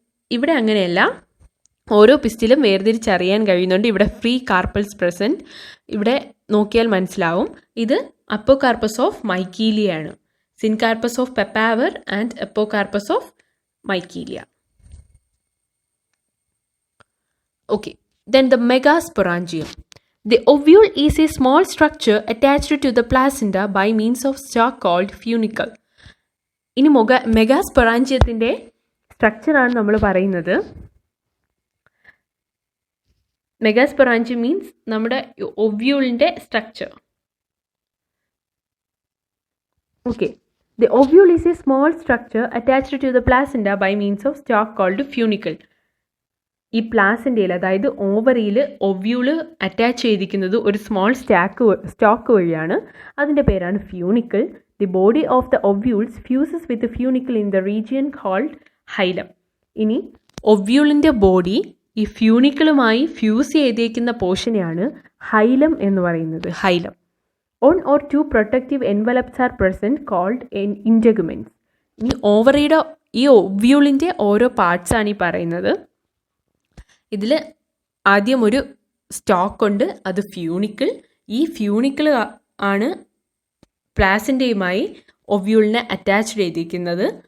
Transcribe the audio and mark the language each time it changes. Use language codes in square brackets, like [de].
[ml] ഇവിടെ അങ്ങനെയല്ല, ഓരോ പിസ്റ്റിലും വേർതിരിച്ചറിയാൻ കഴിയുന്നുണ്ട്. ഇവിടെ ഫ്രീ കാർപ്പൽസ് പ്രസൻറ്റ്. ഇവിടെ നോക്കിയാൽ മനസ്സിലാവും ഇത് അപ്പോകാർപ്പസ് ഓഫ് മൈക്കീലിയ ആണ്. [en] Syncarpous of Papaver and apocarpous of Michelia. Okay, then the megasporangium. The ovule is a small structure attached to the placenta by means of stalk called funicle. [ml] ഇനി മെഗാസ്പൊറാഞ്ചിയത്തിൻ്റെ സ്ട്രക്ചറാണ് നമ്മൾ പറയുന്നത്. മെഗാസ്പൊറാഞ്ചിയം മീൻസ് നമ്മുടെ ഒവ്യൂളിൻ്റെ structure. [en] Okay, the ovule is a small structure attached to the placenta by means of stalk called funicle. [ml] ഈ പ്ലാസെൻറ്റയിൽ, അതായത് ഓവറിയിൽ ovule attach ചെയ്തിരിക്കുന്നത് ഒരു small stock വഴിയാണ്. അതിൻ്റെ പേരാണ് funicle. [en] The body of the ovules fuses with the funicle in the region called hilum. [ml] ഇനി ഒവ്യൂളിൻ്റെ body ഈ ഫ്യൂണിക്കിളുമായി fuse ചെയ്തേക്കുന്ന പോർഷനെയാണ് ഹൈലം എന്ന് പറയുന്നത്. ഹൈലം. [en] One or two protective envelopes are present called integuments. [ml] ഇനി ഓവറിയുടെ ഈ ഒവ്യൂളിൻ്റെ ഓരോ പാർട്സ് ആണ് ഈ പറയുന്നത്. ഇതിൽ ആദ്യം ഒരു സ്റ്റോക്ക് ഉണ്ട്, അത് ഫ്യൂണിക്കിൾ. ഈ ഫ്യൂണിക്കിൾ ആണ് പ്ലാസൻ്റയുമായി ഒവ്യൂളിനെ അറ്റാച്ച്ഡ് ചെയ്തിരിക്കുന്നത്.